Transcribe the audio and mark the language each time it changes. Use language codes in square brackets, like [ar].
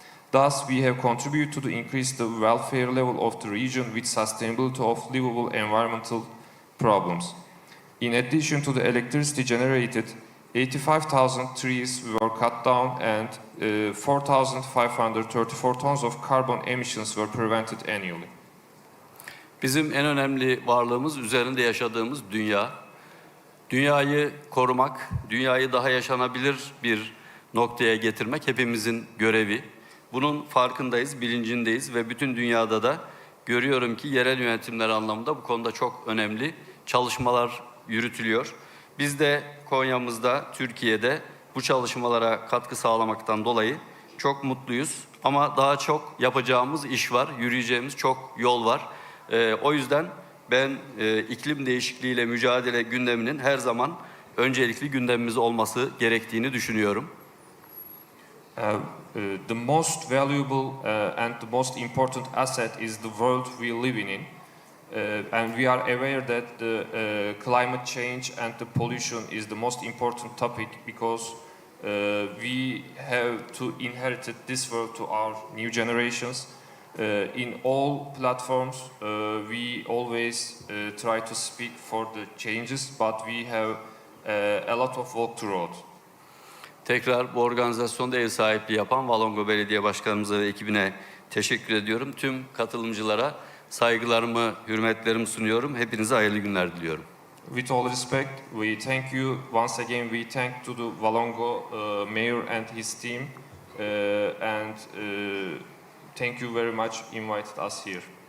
[en] Thus, we have contributed to increase the welfare level of the region with sustainability of livable environmental problems. In addition to the electricity generated, 85,000 trees were cut down and 4,534 tons of carbon emissions were prevented annually. [tr] Bizim en önemli varlığımız üzerinde yaşadığımız dünya. Dünyayı korumak, dünyayı daha yaşanabilir bir noktaya getirmek hepimizin görevi. Bunun farkındayız, bilincindeyiz ve bütün dünyada da görüyorum ki yerel yönetimler anlamında bu konuda çok önemli çalışmalar yürütülüyor. Biz de Konya'mızda, Türkiye'de bu çalışmalara katkı sağlamaktan dolayı çok mutluyuz. Ama daha çok yapacağımız iş var, yürüyeceğimiz çok yol var. O yüzden ben iklim değişikliğiyle mücadele gündeminin her zaman öncelikli gündemimiz olması gerektiğini düşünüyorum. [en] The most valuable and the most important asset is the world we live in. And we are aware that the climate change and the pollution is the most important topic because We have to inherit this world to our new generations. In all platforms, we always try to speak for the changes, but we have a lot of work to road. [tr] Tekrar bu organizasyonda ev sahipliği yapan Valongo Belediye Başkanımıza ve ekibine teşekkür ediyorum. Tüm katılımcılara saygılarımı, hürmetlerimi sunuyorum. Hepinize hayırlı günler diliyorum. [en] With all respect, we thank you once again. We thank to the Valongo mayor and his team, and thank you very much invited us here.